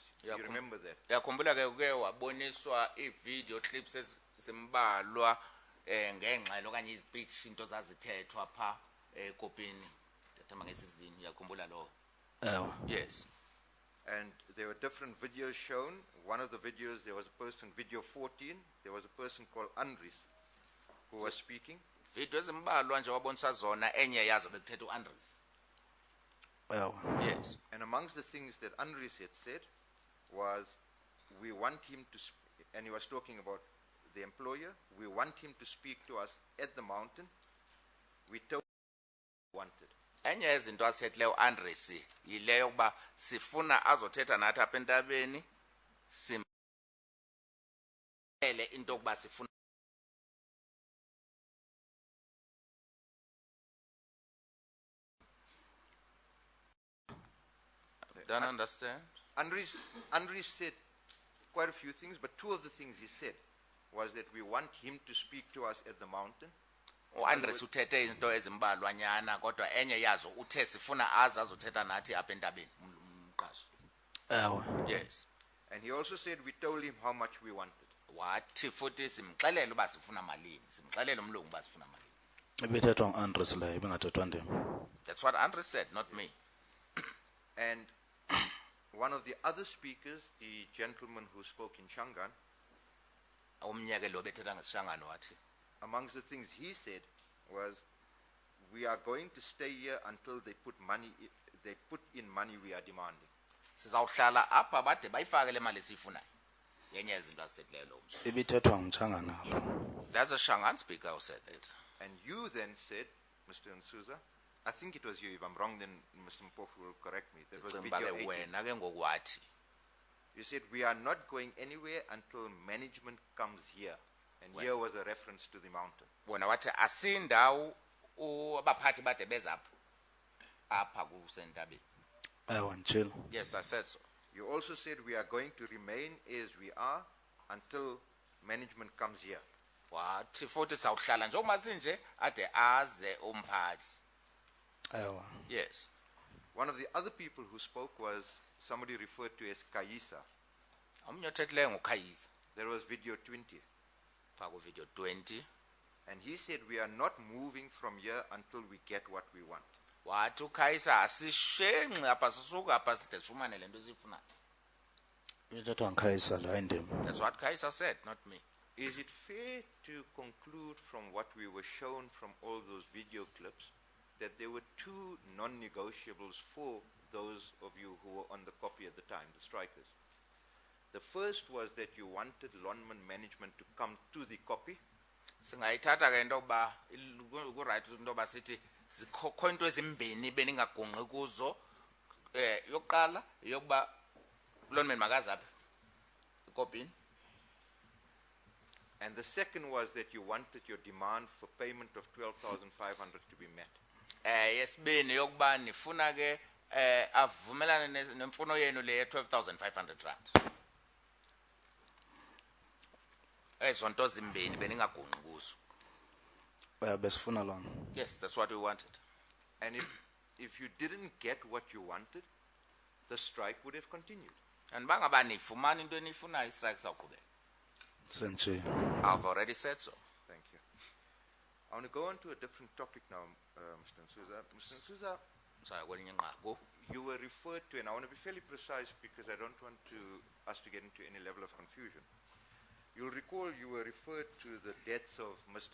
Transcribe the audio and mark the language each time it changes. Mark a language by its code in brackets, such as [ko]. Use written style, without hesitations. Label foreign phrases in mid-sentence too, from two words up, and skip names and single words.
[en] You remember that? [xh] Yakhumbula ke uke waboniswa i- [en] video clips [xh] ezimbalwa ngengxelo okanye izpeech into zazithethwa pha ekopini ndathamba nge-16 yakhumbula lo. [en] Yes. And there were different videos shown. One of the videos, there was a person, video 14, there was a person called Andries who was speaking. [xh] Video ezimbalwa nje waboniswa zona enye yazo bekuthetha uAndries. [en] Yes. And amongst the things that Andries had said was, we want him to, and he was talking about the employer, we want him to speak to us at the mountain. We told him we wanted. [xh] Enye yezinto asethileyo uAndries yileyo ukuba sifuna azothetha nathi apha entabeni simele into yokuba sifuna [en] don't understand. Andries said quite a few things, but two of the things he said was that we want him to speak to us at the mountain. [xh] uAndries uthethe izinto ezimbalwanyana kodwa enye yazo uthe sifuna azothetha nathi apha entabeni umqashi. [en] Yes. And he also said we told him how much we wanted. [xh] Wathi futhi simxelele uba sifuna malini, simxelele umlungu uba sifuna malini. Ebethethwa nguAndries leyo bengathethwa ndim. [en] That's what Andries said, not me. And one of the other speakers, the gentleman who spoke in Shangan, [xh] Umnyeke lo bethetha ngesishangano wathi [en] amongst the things he said was, we are going to stay here until they put in money we are demanding. [xh] sizawuhlala apha bade bayifake le mali esiyifunayo. Yenye yezinto azithethileyo lo mntu. Ibithethwa ngumtshangana lo. [en] That's a Shangan speaker who said that. And you then said, Mr. Nzuza, I think it was you, if I'm wrong then Mr. Mpofu will correct me. That was video 18. [xh] Wena ke ngoku wathi [en] You said, we are not going anywhere until management comes here. And here was a reference to the mountain. [xh] wena wathi asindawo abaphathi bade beza apha kusentabeni. Nditshilo. [en] Yes, I said so. You also said, we are going to remain as we are until management comes here. Wathi futhi sawuhlala njengoba sinje ade aze umphathi. Yes. One of the other people who spoke was somebody referred to as Kaisa. [xh] Omnye othethileyo nguKhayisa [en] There was video 20. [xh] pha ku video 20. [en] And he said, we are not moving from here until we get what we want. [xh] Wathi uKhayisa asishenqi apha sisuka apha side sifumane lento esifunayo. Ithethwa ngikhayisa la indima. [en] That's what Kaisa said, not me. Is it fair to conclude from what we were shown from all those video clips that there were two non-negotiables for those of you who were on the copy at the time, the strikers? The first was that you wanted Lonman management to come to the copy. [xh] Singayithatha ke into yokuba ku-right into yoba sithi zikho into ezimbini beningagungqi kuzo. Yokuqala yokuba Lonman makaze apha ekopini. [en] And the second was that you wanted your demand for payment of 12,500 to be met. [xh] Yesibini yokuba nifuna ke avumelane nemfuno yenu le 12,500 rand. Ezo nto zimbini beningagungqi kuzo. Besifuna lona. [en] Yes, that's what we wanted. And if you didn't get what you wanted, the strike would have continued. [xh] And bangaba nifumana into enifuna i-strike sawuqhubeka. Senje. [en] I've already said so. Thank you. I want to go on to a different topic now, Mr. Nzuza. Mr. Nzuza, [xh] Saya kwelinye inqaku. [en] you were referred to, and I want to be fairly precise because I don't want us to get into any level of confusion. You'll recall you were referred to the deaths of Mr.